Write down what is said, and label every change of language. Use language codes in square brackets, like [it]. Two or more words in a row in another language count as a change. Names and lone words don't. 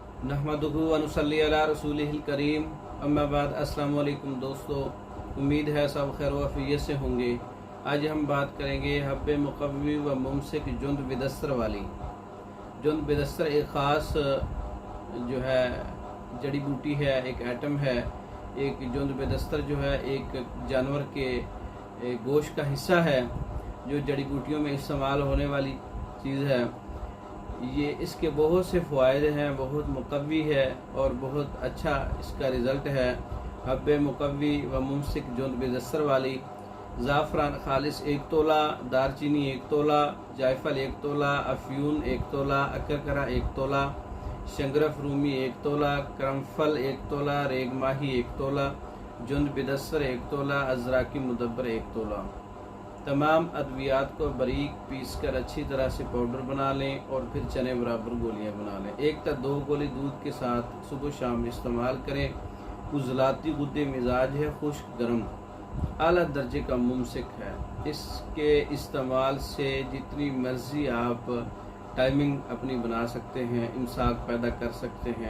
[ar] نحمده ونصلي على رسوله الكريم، أما بعد. [ur] السلام علیکم دوستوں، امید ہے سب خیر و عافیت سے ہوں گے. آج ہم بات کریں گے حب مقوی و ممسک جند بیدستر والی. جند بیدستر ایک خاص جو ہے جڑی بوٹی ہے، ایک ایٹم ہے. ایک جند بیدستر جو ہے ایک جانور کے گوشت کا حصہ ہے جو جڑی بوٹیوں میں استعمال ہونے والی چیز ہے. یہ اس کے بہت سے فوائد ہیں، بہت مقوی ہے اور بہت اچھا اس کا رزلٹ ہے. حب مقوی و ممسک جند بیدستر والی. زعفران خالص 1 تولہ، دارچینی 1 تولہ، جائفل 1 تولہ، افیون 1 تولہ، عقرقرحا 1 تولہ، شنگرف رومی 1 تولہ، کرمفل 1 تولہ، ریگ ماہی 1 تولہ، جند بیدستر 1 تولہ، ازراقی مدبر 1 تولہ. تمام ادویات کو باریک پیس کر اچھی طرح سے پاؤڈر بنا لیں اور پھر چنے برابر گولیاں بنا لیں. 1 یا 2 گولی دودھ کے ساتھ صبح شام استعمال کریں. عجلاتی گدے مزاج ہے، خشک گرم، اعلیٰ درجے کا ممسک ہے. اس کے استعمال سے جتنی مرضی آپ ٹائمنگ اپنی بنا سکتے ہیں، امساک پیدا کر سکتے ہیں.